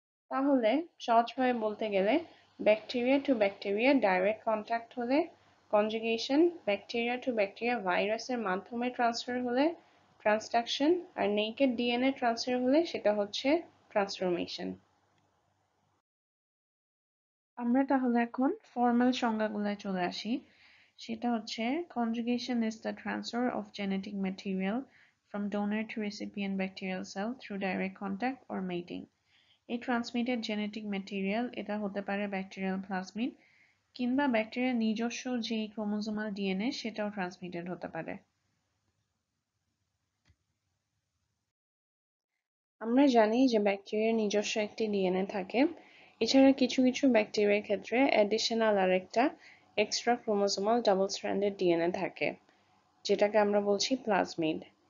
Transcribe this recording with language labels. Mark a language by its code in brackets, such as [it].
[bn] তাহলে সহজভাবে বলতে গেলে bacteria to bacteria direct contact হলে কনজুগেশন, ব্যাকটেরিয়া টু ব্যাকটেরিয়া ভাইরাসের মাধ্যমে ট্রান্সফার হলে ট্রান্সডাকশন, আর নেকেড ডিএনএ ট্রান্সফার হলে সেটা হচ্ছে ট্রান্সফরমেশন। আমরা তাহলে এখন ফর্মাল সংজ্ঞাগুলোয় চলে আসি। সেটা হচ্ছে [en] conjugation is the transfer of genetic material from donor to recipient bacterial cell through direct contact or mating. [bn] এই ট্রান্সমিটেড জেনেটিক ম্যাটেরিয়াল এটা হতে পারে ব্যাকটেরিয়াল প্লাজমিড কিংবা ব্যাকটেরিয়ার নিজস্ব যে ক্রোমোজোমাল ডিএনএ সেটাও ট্রান্সমিটেড হতে পারে। আমরা জানি যে ব্যাকটেরিয়ার নিজস্ব একটি ডিএনএ থাকে। এছাড়া কিছু কিছু ব্যাকটেরিয়ার ক্ষেত্রে অ্যাডিশনাল আরেকটা extra chromosomal double stranded DNA থাকে, যেটাকে আমরা বলছি প্লাজমিড।